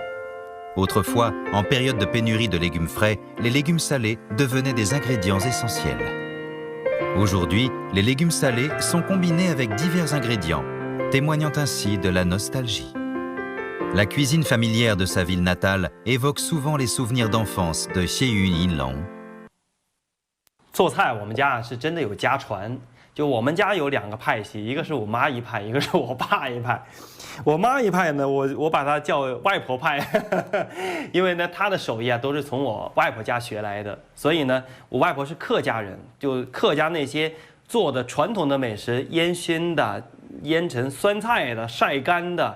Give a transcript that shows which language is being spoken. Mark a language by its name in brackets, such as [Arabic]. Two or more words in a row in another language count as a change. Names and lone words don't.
[French] Autrefois, en période de pénurie de légumes frais, les légumes salés devenaient des ingrédients essentiels. Aujourd'hui, les légumes salés sont combinés avec divers ingrédients, témoignant ainsi de la nostalgie. La cuisine familière de sa ville natale évoque souvent les souvenirs d'enfance de Xie Yinglong. [Chinese] 做菜我们家是真的有家传，就我们家有2个派系，一个是我妈一派，一个是我爸一派。我妈一派呢，我把它叫外婆派，因为呢她的手艺啊都是从我外婆家学来的，所以呢我外婆是客家人，就客家那些做的传统的美食，烟熏的、腌成酸菜的、晒干的。